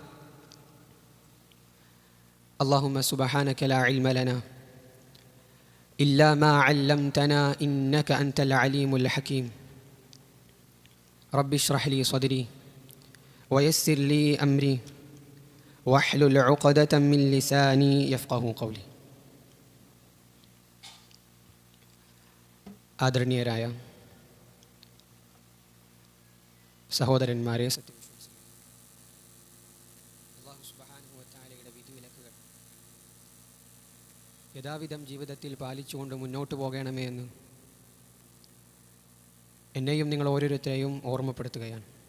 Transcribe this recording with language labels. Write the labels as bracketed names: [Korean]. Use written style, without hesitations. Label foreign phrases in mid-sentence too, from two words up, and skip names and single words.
[Arabic] اللهم سبحانك لا علم لنا إلا ما علمتنا إنك أنت العليم الحكيم. رب اشرح لي صدري ويسر لي أمري واحلل عقدة من لساني يفقه قولي. [Malayalam] ആദരണീയരായ സഹോദരന്മാരെ, [Arabic] الله سبحانه وتعالى [Malayalam] വിധിവിലക്കുകൾ യഥാവിധം ജീവിതത്തിൽ പാലിച്ചുകൊണ്ട് മുന്നോട്ട് പോകണമേ എന്ന് എന്നെയും നിങ്ങൾ ഓരോരുത്തരെയും ഓർമ്മപ്പെടുത്തുകയാണ്.